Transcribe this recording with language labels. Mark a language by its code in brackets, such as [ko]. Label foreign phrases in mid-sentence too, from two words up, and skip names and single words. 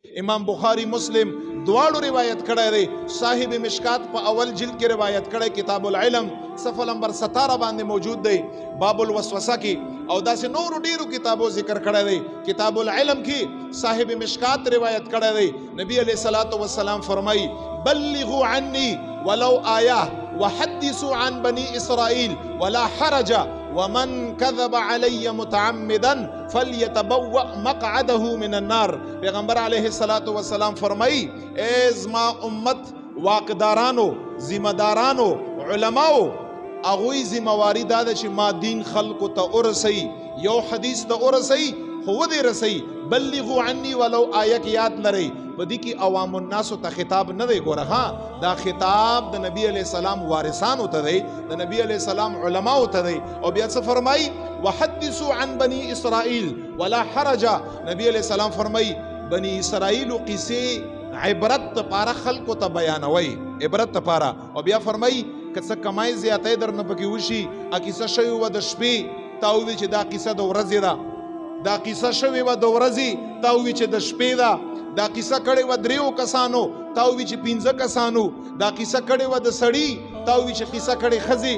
[ps] امام بخاری مسلم دواړو روایت کړی دی. صاحب مشکات په اول جلد کې روایت کړی کتاب العلم صفحه نمبر 17 باندې موجود دی باب الوسوسه کې، او داسې نورو ډیرو کتابو ذکر کړی دی. کتاب العلم کې صاحب مشکات روایت کړی دی. [ar] نبی علیہ الصلوۃ والسلام فرمایي بلغوا عني ولو آیه وحدثوا عن بني اسرائیل ولا حرج ومن كذب علی متعمدا فلیتبوأ مقعده من النار. [ps] پیغمبر [ar] علیہ الصلوۃ والسلام [ps] فرمایي اے زما امت واقدارانو، ذمہ دارانو، علماو، اغوی ذمہواری دا ده چې ما دین خلقو ته ورسوي، یو حدیث ته ورسوي خو ودې رسوي. [ar] بلغوا عني ولو آیه [ps] کې یاد لرئ په دې کې عوام الناس ته خطاب نه دی. ګوره ها دا خطاب د نبی [ar] علیہ السلام [ps] وارثانو ته دی، د نبی [ar] علیہ السلام [ps] علماو ته دی. او بیا څه فرمایي [ar] وحدثوا عن بني اسرائیل ولا حرج. [ps] نبی [ar] علیہ السلام [ps] فرمایي بني اسرائیل قصې عبرت لپاره خلکو ته بیانوي، عبرت لپاره. او بیا فرمایي که څه کمای زیاتې درنه پکې وشي ا کیسه شوی و د شپې تا ووي چې دا قصه د ورځې ده، دا قصه شوی و د ورځې تا ووي چې د شپې ده، دا قصه کړې و 3 کسانو تا ووي چې 15 کسانو، دا قصه کړې و د سړی تا ووي چې قصه کړې ښځې.